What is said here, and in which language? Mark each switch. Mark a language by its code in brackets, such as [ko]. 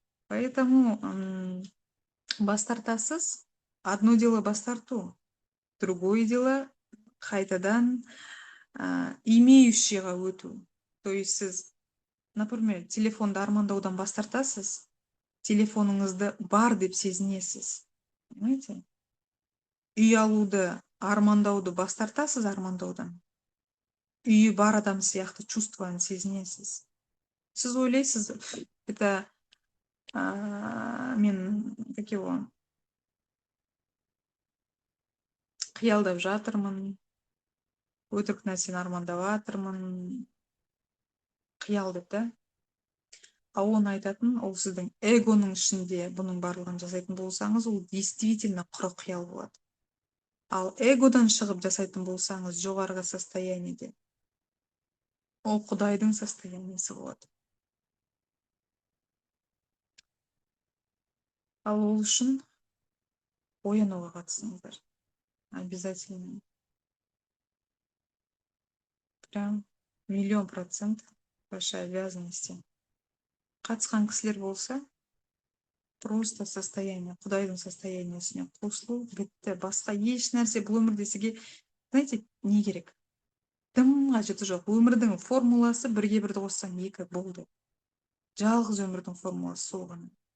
[ru] Поэтому [kk] бас тартасыз. [ru] Одно дело [kk] бас тарту, [ru] другое дело [kk] кайтадан [ru] имеющийга [kk] өтүү. То есть сиз, например, телефонду армандаудан бас тартасыз, телефонуңузду бар деп сезинесиз. [ru] Понимаете? [kk] Үй алууду армандауду бас тартасыз, армандаудан. Үйү бар адам сыяктуу [ru] чувствоны [kk] сезинесиз. Сиз ойлойсуз, это мен [ru] как его [kk] кыялдап жатырмын, өтірік нәрсені армандап жатырмын, кыял деп да. А оны айтатын, ол сіздің эгоның ішінде бұның барлығын жасайтын болсаңыз, ол [ru] действительно [kk] құр қиял болады. Ал эгодан шығып жасайтын болсаңыз, жоғарғы состояниеде, ол Құдайдың состояниясы болады. Ал ол үшін оянуға қатысыңыздар. [ru] Обязательно. Прям 1000000% вашей обязанности. [kk] Қатысқан кісілер болса, [ru] просто состояние, [kk] Құдайдың состояниесіне қосылу, бітті. Басқа еш нәрсе бұл өмірде сізге, [ru] знаете, [kk] не керек? Дым қажеті жоқ. Өмірдің формуласы бірге бірді қоссаң екі болды. Жалғыз өмірдің формуласы сол ғана.